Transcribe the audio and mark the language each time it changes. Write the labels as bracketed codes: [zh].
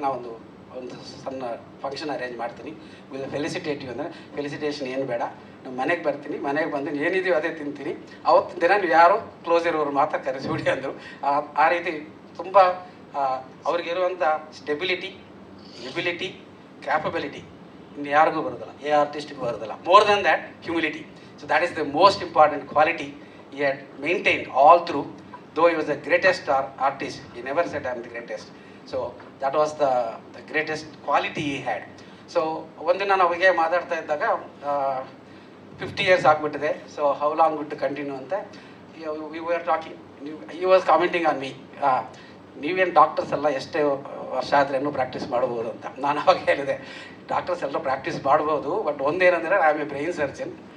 [kn] ನಾವೊಂದು ಸಣ್ಣ function arrange ಮಾಡ್ತೀನಿ, ವಿಲ್ ಫೆಲಿಸಿಟೇಟಿವ್ ಅಂದರೆ ಫೆಲಿಸಿಟೇಷನ್ ಏನು ಬೇಡ, ನಮ್ಮ ಮನೆಗೆ ಬರ್ತೀನಿ, ಮನೆಗೆ ಬಂದು ಏನಿದೆಯೋ ಅದೇ ತಿಂತೀನಿ, ಅವತ್ತಿನ ದಿನ ನೀವು ಯಾರು ಕ್ಲೋಸ್ ಇರೋರು ಮಾತ್ರ ಕರೆಸಿಬಿಡಿ ಅಂದರು. ಆ ರೀತಿ ತುಂಬ ಅವ್ರಿಗಿರುವಂಥ ಸ್ಟೆಬಿಲಿಟಿ, ಎಬಿಲಿಟಿ, ಕ್ಯಾಪಬಿಲಿಟಿ ಇನ್ನು ಯಾರಿಗೂ ಬರೋದಿಲ್ಲ, ಆರ್ಟಿಸ್ಟ್ಗೂ ಬರೋದಿಲ್ಲ. [en] More than that humility. So that is the most important quality he had maintained all through. Though he was the greatest artist, he never said I am the greatest. So that was the greatest quality he had. So [kn] ಒಂದಿನ ನಾವಿಗೆ ಮಾತಾಡ್ತಾ ಇದ್ದಾಗ [en] 50 years [kn] ಆಗಿಬಿಟ್ಟಿದೆ, [en] So how long would to continue ಅಂತ we were talking. he was commenting on me, [kn] ನೀವೇನು doctors ಎಲ್ಲ ಎಷ್ಟೇ ವರ್ಷ ಆದ್ರೇನು ಪ್ರಾಕ್ಟೀಸ್ ಮಾಡ್ಬೋದು ಅಂತ. ನಾನು ಅವಾಗ ಹೇಳಿದೆ, ಡಾಕ್ಟರ್ಸ್ ಎಲ್ಲ ಪ್ರಾಕ್ಟೀಸ್ ಮಾಡ್ಬೋದು, but ಒಂದೇನಂದರೆ [en] I am a brain surgeon.